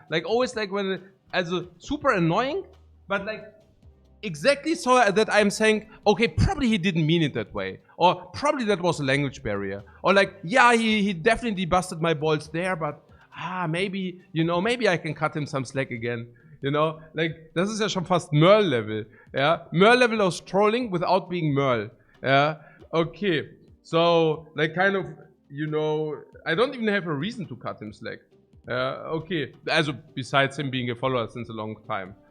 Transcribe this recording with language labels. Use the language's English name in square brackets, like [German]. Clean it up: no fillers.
[English] Like always like when, also super annoying, but like exactly so that I'm saying, okay, probably he didn't mean it that way. Or probably that was a language barrier. Or like, yeah, he definitely busted my balls there, but maybe, you know, maybe I can cut him some slack again. You know, like, [German] das ist ja schon fast Merle-Level. [English] Yeah, Merle-Level of trolling without being Merle. Yeah, okay. So, like, kind of, you know, I don't even have a reason to cut him slack. Okay. Also, besides him being a follower since a long time.